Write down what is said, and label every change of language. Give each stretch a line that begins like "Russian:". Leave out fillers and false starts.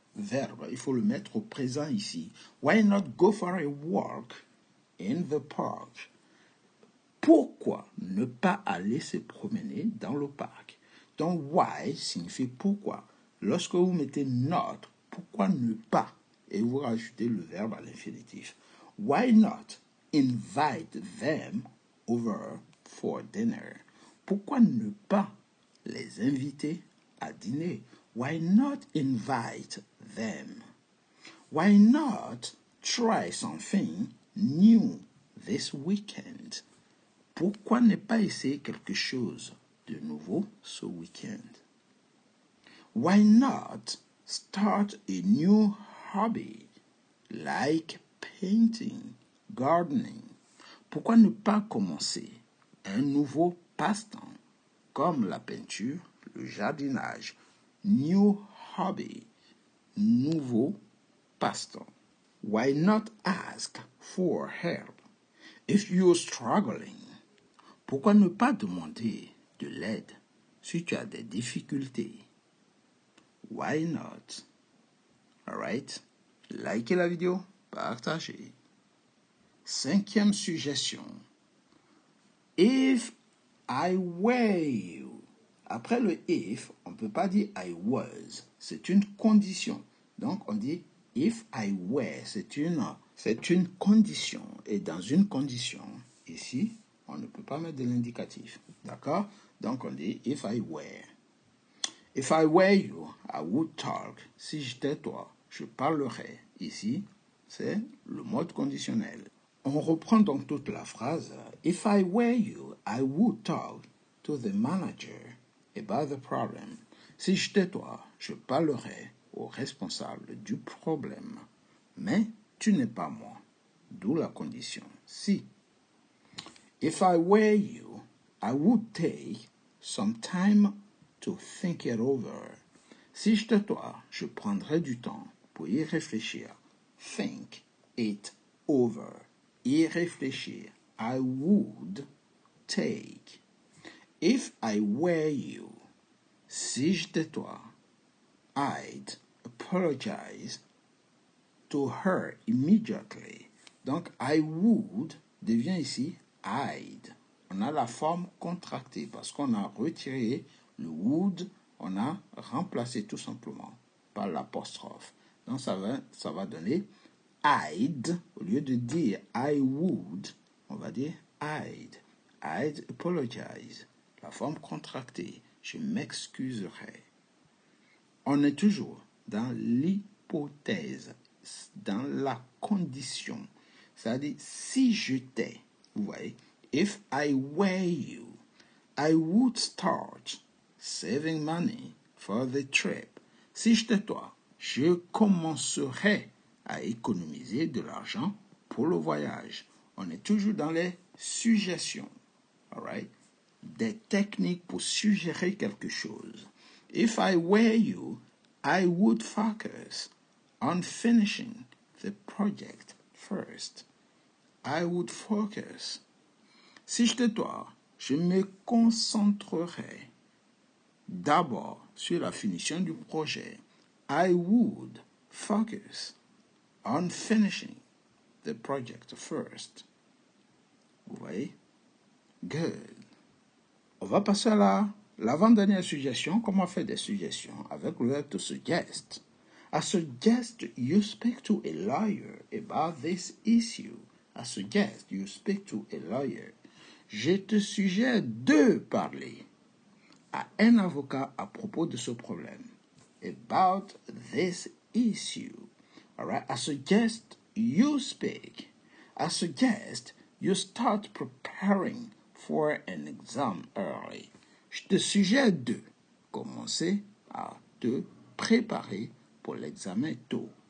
French: Verbe, il faut le mettre au présent ici.
English: Why not go for a walk in the park?
French: Pourquoi ne pas aller se promener dans le parc? Donc, why signifie pourquoi. Lorsque vous mettez not, pourquoi ne pas? Et vous rajoutez le verbe à l'infinitif.
English: Why not invite them over for dinner?
French: Pourquoi ne pas les inviter à dîner?
English: Why not invite them? Why not try something new this weekend?
French: Pourquoi ne pas essayer quelque chose de nouveau ce week-end?
English: Why not start a new hobby like painting, gardening?
French: Pourquoi ne pas commencer un nouveau passe-temps comme la peinture, le jardinage?
English: New hobby,
French: nouveau passe-temps.
English: Why not ask for help if you're struggling?
French: Pourquoi ne pas demander de l'aide si tu as des difficultés?
English: Why not? Alright?
French: Likez la vidéo, partagez. 5e suggestion.
English: If I were you.
French: Après le if, on ne peut pas dire
English: I was.
French: C'est une condition. Donc on dit
English: if I were.
French: C'est une condition. Et dans une condition, ici, on ne peut pas mettre de l'indicatif. D'accord? Donc on dit
English: if I were. If I were you, I would talk.
French: Si j'étais toi, je parlerais. Ici, c'est le mode conditionnel. On reprend donc toute la phrase.
English: If I were you, I would talk to the manager about the problem.
French: Si j'étais toi, je parlerais au responsable du problème. Mais tu n'es pas moi. D'où la condition si.
English: If I were you, I would take some time to think it over.
French: Si j'étais toi, je prendrais du temps pour y réfléchir.
English: Think it over.
French: Y réfléchir.
English: I would take. If I were you,
French: si j'étais toi,
English: I'd apologize to her immediately.
French: Donc,
English: I would
French: devient ici
English: I'd.
French: On a la forme contractée parce qu'on a retiré le would, on a remplacé tout simplement par l'apostrophe. Donc, ça va donner
English: I'd.
French: Au lieu de dire
English: I would,
French: on va dire I'd.
English: I'd apologize.
French: La forme contractée. Je m'excuserai. On est toujours dans l'hypothèse, dans la condition. C'est-à-dire, si j'étais, vous voyez,
English: if I were you, I would start saving money for the trip.
French: Si j'étais toi, je commencerais à économiser de l'argent pour le voyage. On est toujours dans les suggestions.
English: All right?
French: Des techniques pour suggérer quelque chose.
English: If I were you, I would focus on finishing the project first. I would focus.
French: Si j'étais toi, je me concentrerais d'abord sur la finition du projet.
English: I would focus on finishing the project first.
French: Vous voyez?
English: Good.
French: On va passer à l'avant-dernière suggestion. Comment faire des suggestions avec le verbe to suggest.
English: I suggest you speak to a lawyer about this issue. I suggest you speak to a lawyer.
French: Je te suggère de parler à un avocat à propos de ce problème.
English: About this issue. All right? I suggest you speak. I suggest you start preparing for an exam early.
French: Je te suggère de commencer à te préparer pour l'examen tôt.